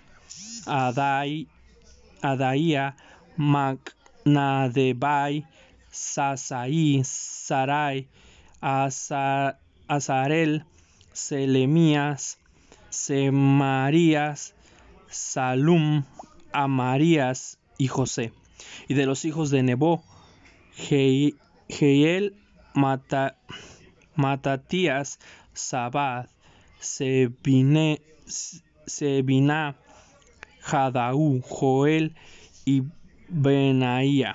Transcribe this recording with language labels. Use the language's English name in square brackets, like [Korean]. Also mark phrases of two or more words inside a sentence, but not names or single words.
[Spanish] Adaía, Macnadebai, Sasaí, Sarai, Azarel, Selemías, Semarías, Salum, Amarías y José. Y de los hijos de Nebo, Jeiel, Matatías, Sabad, Sebina, Jadaú, Joel y Benaía.